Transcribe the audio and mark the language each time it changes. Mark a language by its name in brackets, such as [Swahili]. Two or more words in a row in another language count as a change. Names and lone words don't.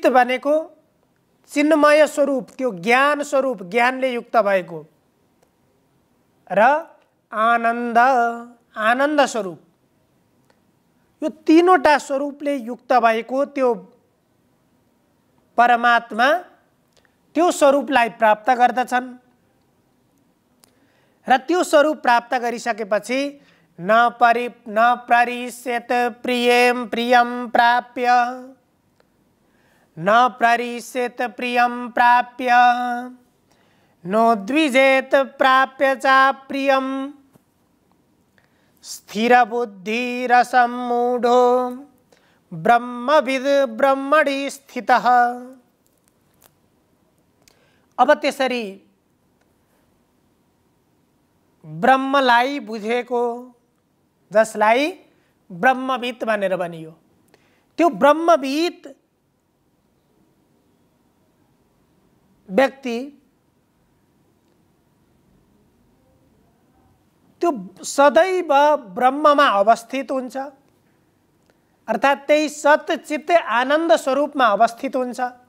[Nepali] भनेको चिन्मय स्वरूप, त्यो ज्ञान स्वरूप, ज्ञानले युक्त भएको, र आनन्द, आनन्द स्वरूप, यो तीनवटा स्वरूपले युक्त भएको त्यो परमात्मा, त्यो स्वरूपलाई प्राप्त गर्दछन्। र त्यो स्वरूप प्राप्त गरिसकेपछि [Sanskrit] न प्ररिष्येत प्रियं प्रियं प्राप्य, न प्ररिष्येत प्रियं प्राप्य, नोद्विजेत प्राप्य च प्रियं, स्थिरबुद्धिरसम्मूढो ब्रह्मविद् ब्रह्मणि स्थितः। [Nepali] अब त्यसरी ब्रह्मलाई बुझेको, जसलाई ब्रह्मविद् भनेर भनियो, त्यो ब्रह्मविद् व्यक्ति त्यो सदैव ब्रह्ममा अवस्थित हुन्छ, अर्थात् त्यही सत्य चित्त आनन्द स्वरूपमा अवस्थित हुन्छ।